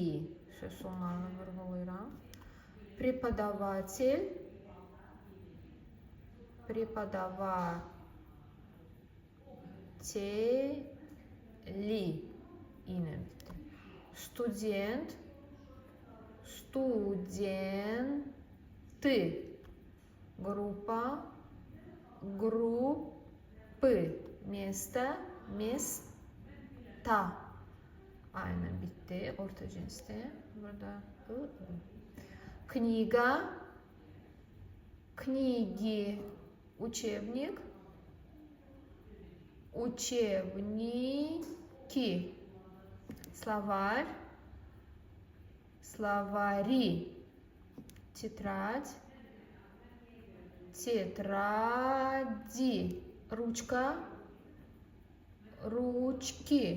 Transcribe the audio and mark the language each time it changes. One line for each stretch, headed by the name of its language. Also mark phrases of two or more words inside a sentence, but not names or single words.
Azerbaijani: Söz sonlarını vurğulayıram.
Russian: Преподаватель, преподаватели.
Azerbaijani: Yine bitti.
Russian: Студент, студенты. Группа, группы. Место, места.
Azerbaijani: Aynen bitti. Orta cinste.
Russian: Burada книга, книги, учебник, учебники, словарь, словари, тетрадь, тетради, ручка, ручки.